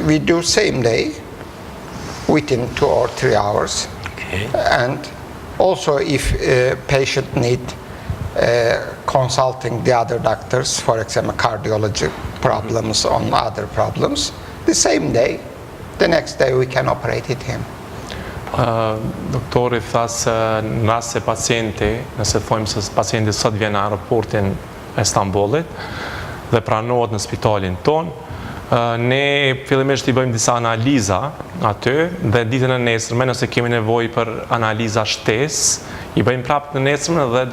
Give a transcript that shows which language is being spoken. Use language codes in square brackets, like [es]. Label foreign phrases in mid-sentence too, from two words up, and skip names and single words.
[en] We do same day within 2 or 3 hours. Okay. And also if a patient need consulting the other doctors, for example, cardiology problems on other problems, the same day, the next day we can operate him. [sq] Doktori tha se nëse pacienti, nëse thojmë se pacienti sot vjen në aeroportin e Stambollit dhe pranohet në spitalin ton, Ne fillimisht I bëjmë disa analiza aty dhe ditën e nesërme nëse kemi nevojë për analiza shtesë, I bëjmë prapë në nesërme dhe do